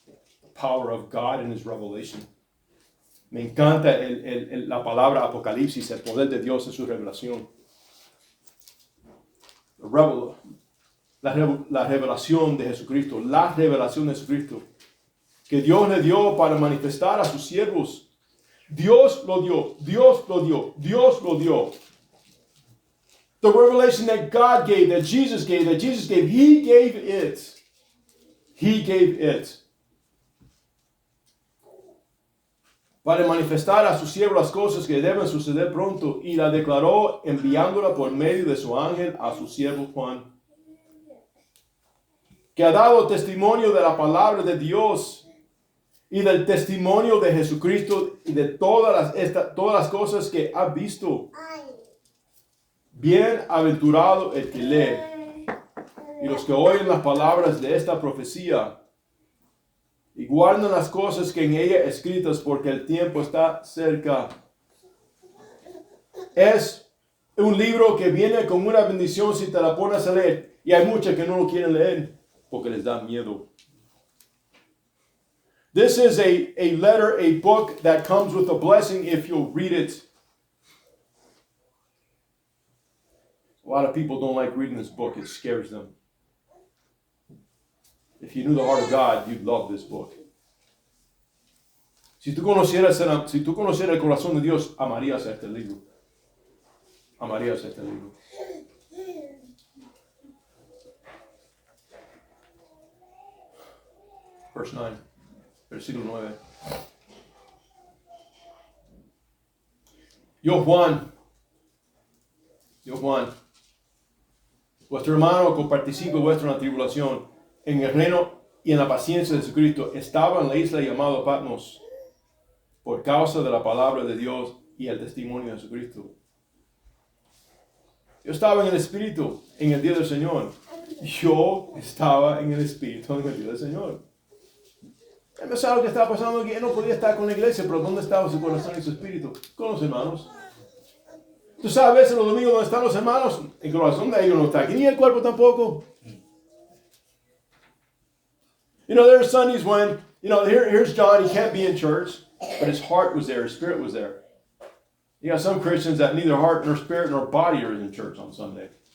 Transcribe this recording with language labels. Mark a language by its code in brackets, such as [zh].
[en] The power of God in his revelation. [es] Me encanta la palabra apocalipsis, el poder de Dios en su revelación. La revelación de Jesucristo, la revelación de Jesucristo, que Dios le dio para manifestar a sus siervos. Dios lo dio, Dios lo dio, Dios lo dio. [en] The revelation that God gave, that Jesus gave, He gave it. He gave it. [es] Para manifestar a sus siervos las cosas que deben suceder pronto, y la declaró enviándola por medio de su ángel a su siervo Juan, que ha dado testimonio de la palabra de Dios y del testimonio de Jesucristo y de todas las cosas que ha visto. Bienaventurado el que lee y los que oyen las palabras de esta profecía y guardan las cosas que en ella escritas, porque el tiempo está cerca. Es un libro que viene con una bendición si te la pones a leer, y hay muchos que no lo quieren leer porque les da miedo. [en] This is a letter, a book that comes with a blessing if you'll read it. A lot of people don't like reading this book. It scares them. If you knew the heart of God, you'd love this book. [es] Si tú conocieras el corazón de Dios, amarías este libro. Amarías este libro. [en] Verse 9. [es] Versículo 9. Yo Juan, vuestro hermano que participa vuestra tribulación en el reino y en la paciencia de Jesucristo, estaba en la isla llamada Patmos por causa de la palabra de Dios y el testimonio de Jesucristo. Yo estaba en el Espíritu en el día del Señor. Yo estaba en el Espíritu en el día del Señor. No sabe lo que estaba pasando aquí. Él no podía estar con la iglesia, pero ¿dónde estaba su corazón y su espíritu? Con los hermanos. Tú sabes, los domingos donde están los hermanos, el corazón de ellos no está aquí, ni el cuerpo tampoco. [en] You know, there are Sundays when, here's John, he can't be in church, but his heart was there, his spirit was there. You got some Christians that neither heart nor spirit nor body are in church on Sunday.